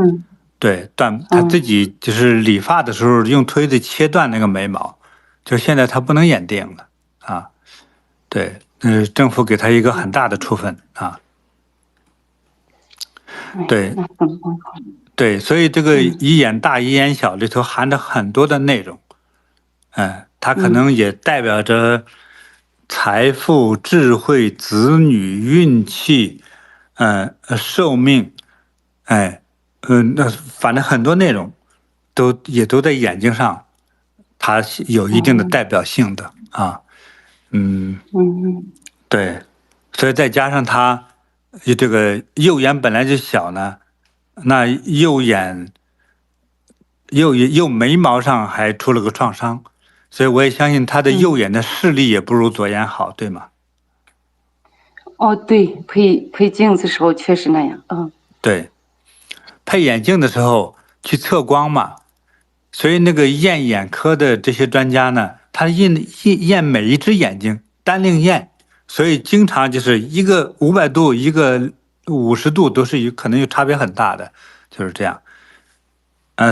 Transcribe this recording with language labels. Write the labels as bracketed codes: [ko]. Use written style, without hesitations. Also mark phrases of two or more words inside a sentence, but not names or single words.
[zh] 對，他自己就是理髮的時候用推子切斷那個眉毛，就現在他不能演電影了。對，政府給他一個很大的處分啊。對，所以這個一眼大一眼小裡頭含着很多的內容，它可能也代表着財富、智慧、子女、運氣，壽命，那反正很多內容也都在眼睛上，它有一定的代表性的啊。對，所以再加上他這個右眼本來就小呢，那右眉毛上還出了個創傷，所以我也相信他的右眼的視力也不如左眼好，對嗎？對，配鏡子的時候確實那樣。對，配眼鏡的時候去測光嘛，所以那個驗眼科的這些專家呢，他驗每一隻眼睛單另驗，所以經常就是一個500度，一個50度，都是可能有差別很大的，就是這樣。